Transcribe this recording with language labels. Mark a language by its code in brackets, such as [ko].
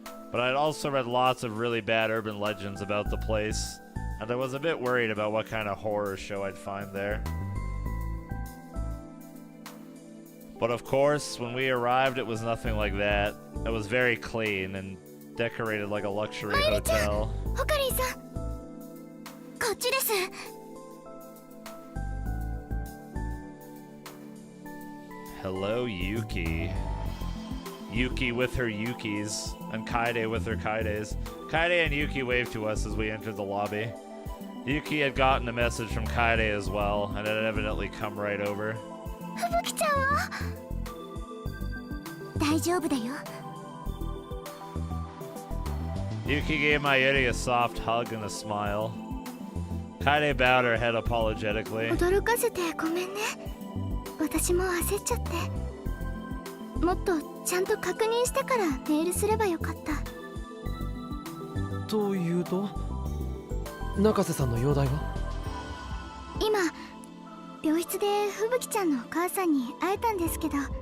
[en] But I'd also read lots of really bad urban legends about the place, and I was a bit worried about what kind of horror show I'd find there. But of course, when we arrived, it was nothing like that. It was very clean and decorated like a luxury hotel. [ja] オカリンさん、こっちです。 [en] Hello, Yuki. Yuki with her Yukis, and Kaide with her Kaides. Kaide and Yuki waved to us as we entered the lobby. Yuki had gotten a message from Kaide as well, and had evidently come right over. [ja] ふぶきちゃんは大丈夫だよ。 [en] Yuki gave Mayuri a soft hug and a smile. Kaide bowed her head apologetically. [ja] 驚かせてごめんね。私も焦っちゃって。もっとちゃんと確認してからメールすればよかった。というと中瀬さんの容体は？今病室でふぶきちゃんのお母さんに会えたんですけど。